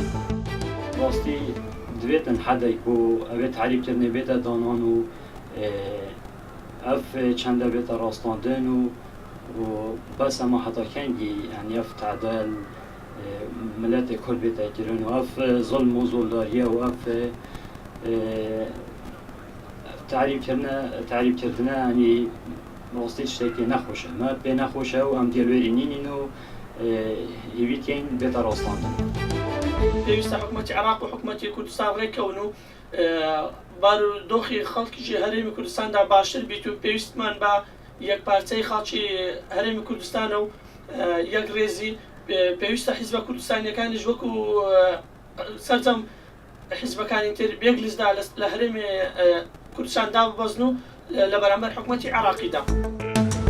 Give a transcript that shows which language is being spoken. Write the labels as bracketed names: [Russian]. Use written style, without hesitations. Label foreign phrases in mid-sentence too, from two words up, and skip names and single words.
[Kurdish] Rastî divêtin hedek û evê terîbkirinê bête danan û ev çende bête rastandin û bes ema heta kengî yani ev tedel milletê Kurd bête kirin û ev zulm û zoldariye û ev terîbkirine yanî rastî tiştekî nexweş e. Me pê nexweş e û em gelwêrî nînin û hêvîtiyên bête rastandin. [Central Kurdish] پێویستە حکوومەتی عێراق و حکوومەتی کوردستان ڕێکەون و بارودۆخی خەڵکیشی هەرێمی کوردستاندا باشتر بیت و پێویستمان بە یەکپارچەی خەڵکی هەرێمی کوردستانە و یەک ڕێزی پێویستە حیزبە کوردستانیەکانیش وەکو سەرجەم حیزبەکانی تر بێگلیزدا لە هەرێمی کوردستاندا ببەزن و لە بەرامبەر حکوومەتی عێراقیدا.